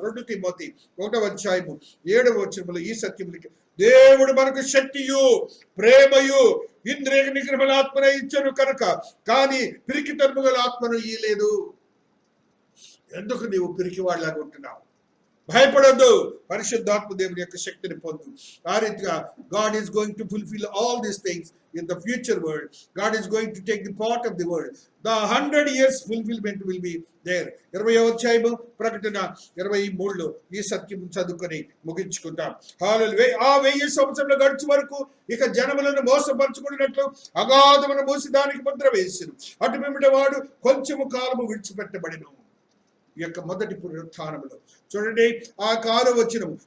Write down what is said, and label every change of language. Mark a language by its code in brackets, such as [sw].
[te] 2 Timothy 1:7 ఈ సత్యములకి దేవుడు మనకు శక్తియు ప్రేమయు ఇంద్రియ నిగ్రహముల ఆత్మను ఇచ్చను కనుక, కానీ పిరికితనము గల ఆత్మను ఇయ్యలేదు. ఎందుకు నీవు పిరికివాడిలాగా ఉంటున్నావు? భయపడొద్దు, పరిశుద్ధాత్మ దేవుని యొక్క శక్తిని పొందు. ఆ రీతిగా [en] God is going to fulfill all these things in the future world. God is going to take the part of the world. The 100 years fulfillment will be there. [te] 20వ అధ్యాయము ప్రకటన 23లో ఈ సత్యం చదువుకొని ముగించుకుంటాం. హల్లెలూయా. ఆ 1000 సంవత్సరాలు గడిచే వరకు ఇక జనములను మోసపరచుకున్నట్లు అగాధమును మూసి దానికి ముద్ర వేసిను. అటు పిమ్మట వాడు కొంచెము కాలము విడిచిపెట్టబడిను. ఈ యొక్క మొదటి పునరుత్థానములో చూడండి, ఆ కాలం వచ్చినము.